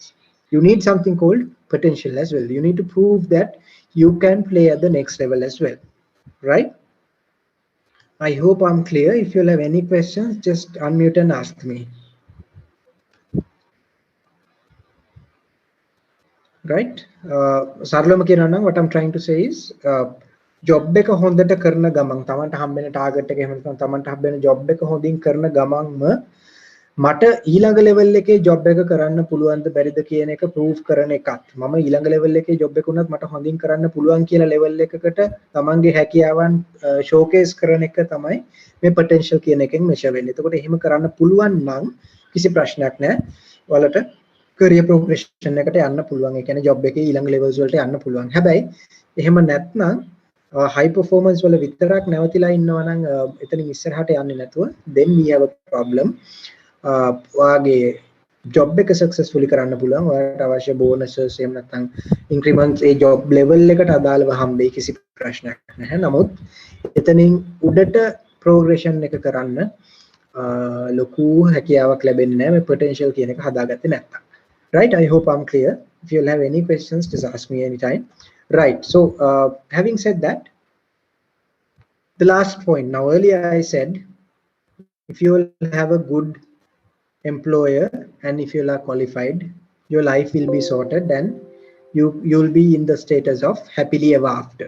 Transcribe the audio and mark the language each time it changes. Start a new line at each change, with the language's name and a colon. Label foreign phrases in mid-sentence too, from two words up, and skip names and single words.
English: You need something called potential as well. You need to prove that you can play at the next level as well, right? I hope I'm clear. If you'll have any questions, just unmute and ask me. Right?
Sinhala: සරලවම කියනවා නම්
English: what I'm trying to say is
Sinhala: job එක හොඳට කරන ගමන් තමන්ට හම්බෙන ටාගට් එක එහෙම නැත්නම් තමන්ට හම්බෙන job එක හොඳින් කරන ගමන්ම මට ඊළඟ level එකේ job එක කරන්න පුළුවන්ද බැරිද කියන එක prove කරන එකත් මම ඊළඟ level එකේ job එක උනත් මට හොඳින් කරන්න පුළුවන් කියලා level එකකට තමන්ගේ හැකියාවන් showcase කරන එක තමයි මේ potential කියන එකෙන් measure වෙන්නේ. එතකොට එහෙම කරන්න පුළුවන් නම් කිසි ප්‍රශ්නයක් නැහැ. ඔයාලට
English: career progression
Sinhala: එකට යන්න පුළුවන්. ඒ කියන්නේ job එකේ ඊළඟ levels වලට යන්න පුළුවන්. හැබැයි එහෙම නැත්නම්
English: high performance
Sinhala: වල විතරක් නැවතිලා ඉන්නවා නම් එතනින් ඉස්සරහට යන්නේ නැතුව
English: then we have a problem.
Sinhala: ඔයාගේ job එක successfully කරන්න පුළුවන්. ඔයාලට අවශ්‍ය bonuses එහෙම නැත්නම් increments ඒ
English: job level
Sinhala: එකට අදාළව හම්බෙයි, කිසි ප්‍රශ්නයක් නැහැ. නමුත් එතනින් උඩට progression එක කරන්න ලොකු හැකියාවක් ලැබෙන්නේ නැහැ මේ potential කියන එක හදාගත්තේ නැත්නම්.
English: Right? I hope I'm clear. If you'll have any questions, just ask me anytime. Right. So having said that, the last point. Now earlier I said, if you will have a good employer and if you are qualified, your life will be sorted and you'll be in the status of happily ever after.